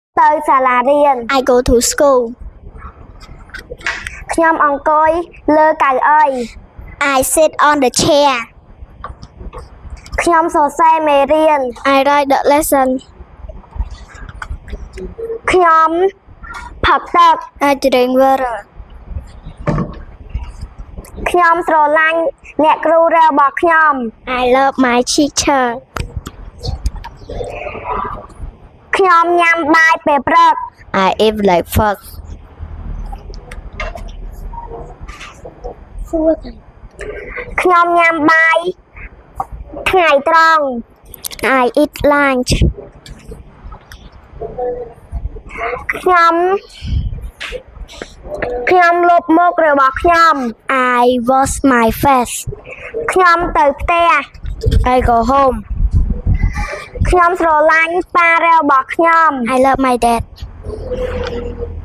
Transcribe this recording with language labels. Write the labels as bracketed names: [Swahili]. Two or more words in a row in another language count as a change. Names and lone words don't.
[Khmer] ទៅសាលារៀន [English] I go to school [Khmer] ខ្ញុំអង្គុយលើកៅអី [English] I sit on the chair [Khmer] ខ្ញុំសរសេរមេរៀន [English] I write the lesson [Khmer] ខ្ញុំផឹកទឹក [English] I drink water [Khmer] ខ្ញុំស្រឡាញ់អ្នកគ្រូរបស់ខ្ញុំ [English] I love my teacher [Khmer] ខ្ញុំញ៉ាំបាយពេលព្រឹក [English] I eat breakfast [Khmer] ខ្ញុំញ៉ាំបាយថ្ងៃត្រង់ [English] I eat lunch [Khmer] ខ្ញុំលុបមុខរបស់ខ្ញុំ [English] I wash my face [Khmer] ខ្ញុំទៅផ្ទះ [English] I go home [Khmer] ខ្ញុំស្រឡាញ់ប៉ារបស់ខ្ញុំ [English] I love my dad